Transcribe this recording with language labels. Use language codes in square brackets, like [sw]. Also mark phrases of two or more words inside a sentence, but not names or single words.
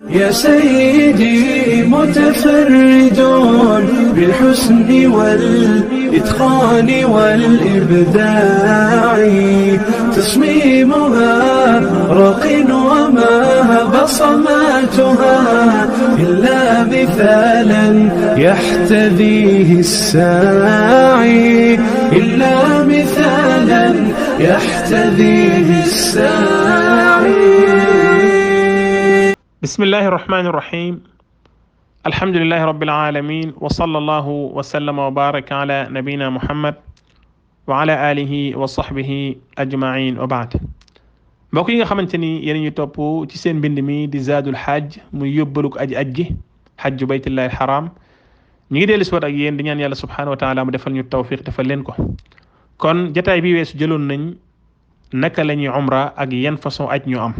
[ar] يا سيدي متفرد بالحسن والإتقان والإبداع، تصميمها راق وما بصماتها إلا مثالا يحتذيه الساعي، إلا مثالا يحتذيه الساعي. بسم الله الرحمن الرحيم. الحمد لله رب العالمين، وصلى الله وسلم وبارك على نبينا محمد وعلى آله وصحبه أجمعين وبعد. [wo] mbokk yi nga xamante ni yéen ñu topp ci seen mbind mi di Zaadul Hajj muy yóbbaluk aji ajji [ar] حج بيت الله الحرام, [wo] ñu ngi dellu si waat ak yéen di ñaan yàlla [ar] سبحانه وتعالى [wo] mu defal ñu tawfiq defal leen ko. kon jataay bi weesu jëloon nañ naka la ñuy umra ak yan façon aj ñu am.